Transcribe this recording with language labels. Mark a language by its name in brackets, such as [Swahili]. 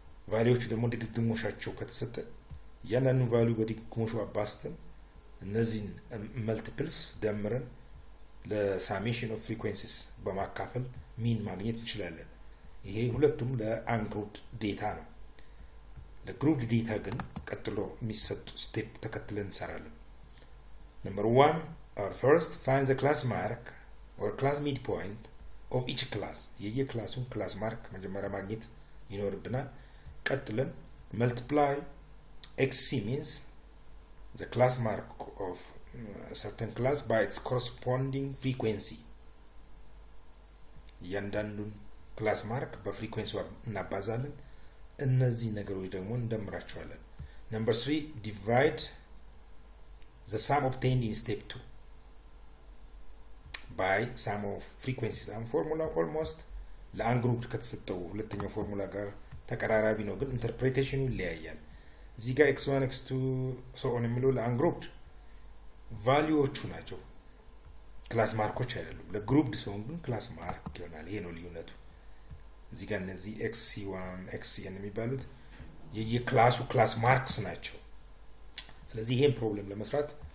[Amharic] ቫልዩዎች ደግሞ ድግግሞሻቸው ከተሰጠ ያንኑ ቫልዩ በድግግሞሹ አባስተን እነዚህን መልቲፕልስ ደምረን ለሳሜሽን ኦፍ ፍሪኩዌንሲስ በማካፈል ሚን ማግኘት እንችላለን። ይሄ ሁለቱም ለአንግሩፕድ ዴታ ነው። ለግሩፕድ ዴታ ግን ቀጥሎ የሚሰጡ ስቴፕ ተከትለን እንሰራለን። [English] Number 1, or first find the class mark or class midpoint of each class. [Amharic] የየክላሱን ክላስ ማርክ መጀመሪያ ማግኘት ይኖርብናል። ቀጥለን [English] multiply xc means the class mark of a certain class by its corresponding frequency. [Amharic] ያንዳንዱን ክላስ ማርክ በፍሪኩዌንሲ እናባዛለን። እነዚህ ነገሮች ደግሞ እንደምራቸዋለን። [English] Number 3, divide the sum obtained in step 2 by sum of frequencies and formula almost [Amharic] ለአንግሩፕድ ከተሰጠው ሁለተኛው ፎርሙላ ጋር ተቀራራቢ ነው፣ ግን ኢንተርፕሬቴሽኑ ይለያያል። እዚህ ጋር x1 x2 so on የሚለው ለአንግሩፕድ ቫልዩዎቹ ናቸው፣ ክላስ ማርኮች አይደሉም። ለግሩፕድ ሲሆን ግን ክላስ ማርክ ይሆናል። ይሄ ነው ልዩነቱ። እዚህ ጋር እነዚህ xc1 xcn የሚባሉት የየክላሱ ክላስ ማርክስ ናቸው። ስለዚህ ይሄን ፕሮብሌም ለመስራት